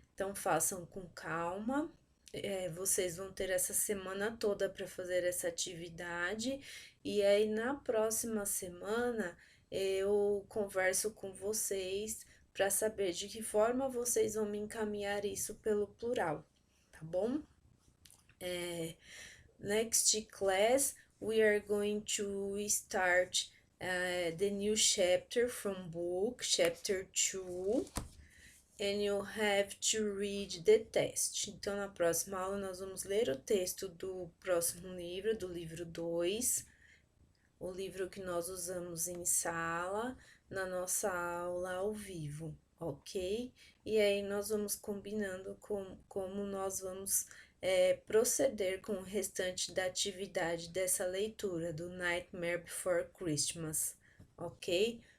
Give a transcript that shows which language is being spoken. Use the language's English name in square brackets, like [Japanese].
[Portuguese] Então, façam com calma. Vocês vão ter essa semana toda para fazer essa atividade, e aí na próxima semana eu converso com vocês para saber de que forma vocês vão me encaminhar isso pelo plural, tá bom? [English] Next class, we are going to start the new chapter from book, chapter 2, and you have to read the test. [Portuguese] Então, na próxima aula, nós vamos ler o texto do próximo livro, do livro 2, o livro que nós usamos em sala, na nossa aula ao vivo, ok? E aí, nós vamos combinando como nós vamos proceder com o restante da atividade dessa leitura do Nightmare Before Christmas, ok?